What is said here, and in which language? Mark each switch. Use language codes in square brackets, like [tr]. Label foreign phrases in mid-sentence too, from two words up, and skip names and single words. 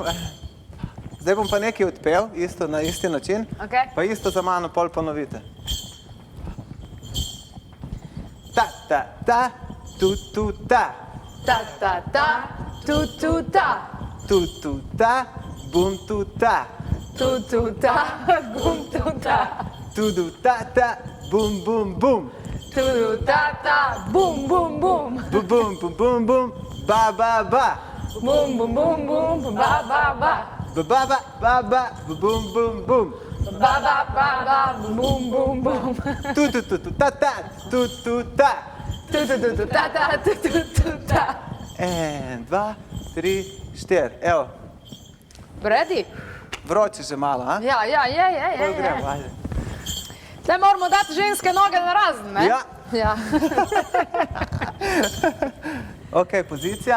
[sl] Zdaj bom pa nekaj odpel, isto na isti način, Ok. pa isto za mano pol ponovite. ta, ta, tu, tu, ta. Ta, ta, ta, tu, tu, ta. Tu, tu, ta, bum, tu, ta. Tu, tu, ta, gum, tu, ta. Tu, tu, ta, ta, bum, bum, bum. Tu, tu, ta, ta, bum, bum, bum. Bum, bum, bum, bum, bum. Ba, ba, ba. Bum, bum, bum, bum, ba, ba, ba. Ba, ba, ba, ba, ba. Bum, bum, bum. Ba, ba, ba, ba, bum, bum, bum. Tu, tu, tu, tu, ta, ta, tu, tu, ta. Tu, tu, tu, tu, ta, ta, tu, tu, tu, ta. 1, 2, 3, 4. Evo, Ready? vroče že malo, a? Ja, je. Bolj gremo, ajde. Zdaj moramo dati ženske noge na razen, ne? Ja. Ja. Ok, pozicija.